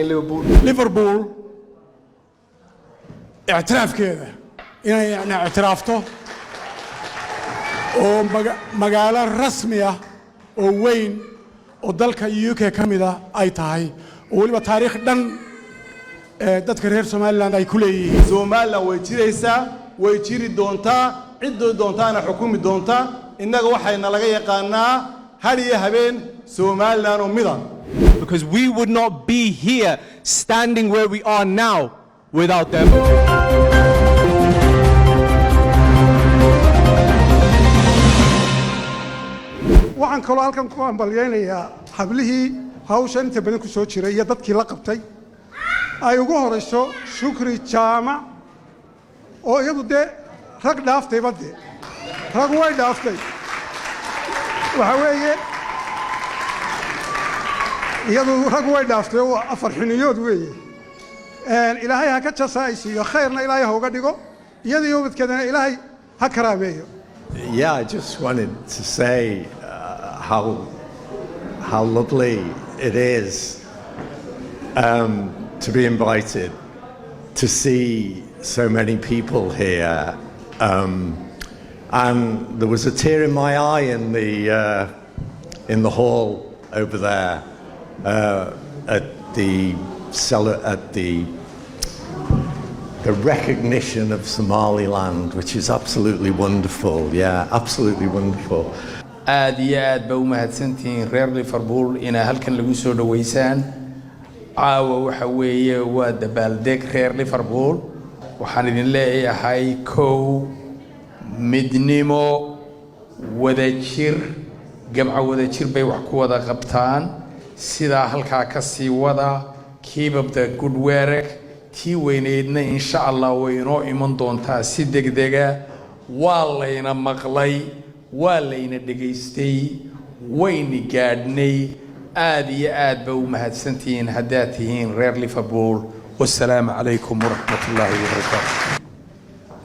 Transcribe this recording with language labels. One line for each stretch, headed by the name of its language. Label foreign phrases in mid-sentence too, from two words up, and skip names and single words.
Somali: Liverpool اعترافkeeda inay yani ictiraafto oo magaalo rasmi ah oo weyn oo dalka UK kamida ay tahay oo waliba taariikh dhan dadka reer Somaliland ay ku leeyihiin Somaliland way jiraysaa way jiri doontaa cidoo doontaana xukumi doontaa innaga waxayna laga yaqaanaa hadiya habeen Somaliland oo midan
English: because we would not be here standing where we are now without them.
Somali: waxaan kaloo halkan ku ambaleynayaa hablihii hawshan inta badan ku soo jiray iyo dadkii la qabtay ay ugu horeyso Shukri Jaamac oo iyadu dee rag dhaaftay badde rag way dhaaftay waxa weeye iyadu rag way dhaaftay oo afar xiniyood weeye ilaahay ha ka jasaaysiyo khayrna ilaahay ha uga dhigo iyadoo midkeedana ilaahay ha karaabeeyo.
English: Yeah, I just wanted to say how lovely it is to be invited to see so many people here, and there was a tear in my eye in the hall over there at the recognition of Somaliland, which is absolutely wonderful. Yeah, absolutely wonderful.
Somali: aad iyo aad ba u mahadsantihiin reer Liverpool ina halkan lagu soo dhaweysaan caawa waxa weeye waa dabaaldeg reer Liverpool waxaan idin leeyahay kow midnimo wadajir gamca wadajir bay wax ku wada qabtaan sida halka ka sii wada
English: keep up the good work
Somali: tii weyneedna
Arabic: إن شاء الله
Somali: way inoo iman doontaa si degdega waa layna maqlay waa layna dhageystay wayna gaadhnay aad iyo aad ba u mahadsantihiin haddaad tihiin reer Liverpool
Arabic: والسلام عليكم ورحمة الله وبركاته.